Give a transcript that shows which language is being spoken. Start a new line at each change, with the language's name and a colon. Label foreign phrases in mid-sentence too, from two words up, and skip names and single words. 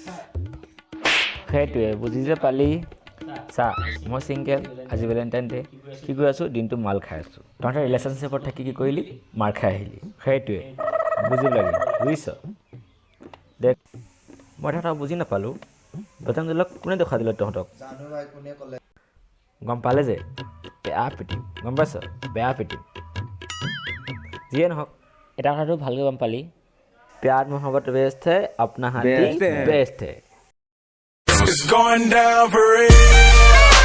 Assamese: সেইটোৱে বুজি যে পালি চা মই ছিংগেল আজি ভেলেণ্টাইন ডে কি কৰি আছোঁ দিনটো মাল খাই আছোঁ তহঁতে ৰিলেশ্যনশ্বিপত থাকি কি কৰিলি মাৰ খাই আহিলি সেইটোৱে বুজিব লাগে বুজিছ দেখ মই তহঁতক বুজি নাপালোঁ বজৰংক কোনে দেখুৱাই দিলে তহঁতক গম পালে যে বেয়া পিটিম গম পাইছ বেয়া পিটিম যিয়ে নহওক এটা কথাটো ভালকৈ গম পালি
Hindi: प्यार मोहब्बत बेस्ट है अपना हाथी बेस्ट है
English: It's going down for real.